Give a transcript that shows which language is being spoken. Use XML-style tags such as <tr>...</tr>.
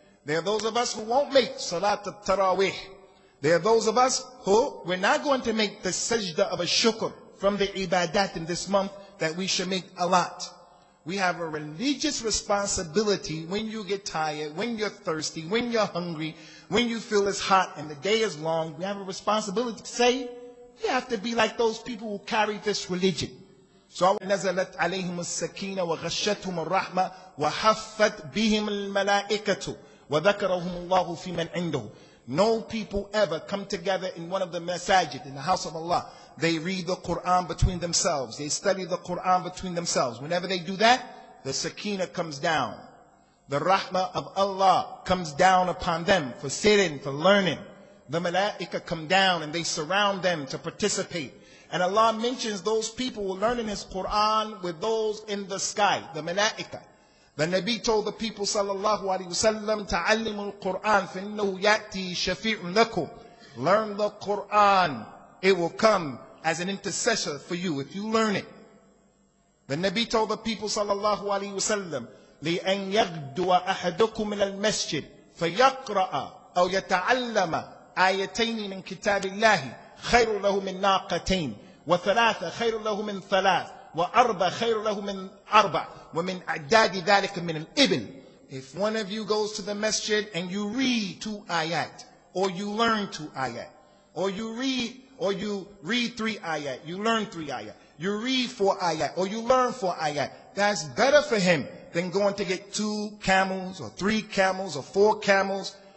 <en>There are those of us who won't make Salat al-Tarawih. There are those of us who we're not going to make the sajda of a shukr from the ibadat in this month that we should make a lot. We have a religious responsibility when you get tired, when you're thirsty, when you're hungry, when you feel it's hot and the day is long. We have a responsibility to say, you have to be like those people who carry this religion.</en> <ar>So نزلت عليهم السكينة وغشتهم الرحمة وحفت بهم الملائكة وذكرهم الله في من عنده.</ar> <en>No people ever come together in one of the masajid, in the house of Allah. They read the Quran between themselves. They study the Quran between themselves. Whenever they do that, the sakina comes down. The rahmah of Allah comes down upon them for sitting, for learning. The malaika come down and they surround them to participate. And Allah mentions those people who are learning His Quran with those in the sky, the malaika. The Nabi told the people sallallahu alaihi wasallam, "Ta'allimu al-Quran,</en> <ar>فإنه يأتي شفيع لكم."</ar> <en>Learn the Quran. It will come as an intercessor for you if you learn it. The Nabi told the people sallallahu alaihi wasallam,</en> <ar>لأن يغدو أحدكم إلى المسجد فيقرأ أو يتعلم آيتين من كتاب الله خير له من ناقتين وثلاثة خير له من ثلاث وأربع خير له من أربع ومن أعداد ذلك من الإبل.</ar> <en>If one of you goes to the masjid and you read 2 ayat, or you learn 2 ayat, or you read 3 ayat, you learn 3 ayat, you read 4 ayat, or you learn 4 ayat, that's better for him than going to get 2 camels or 3 camels or 4 camels.</en>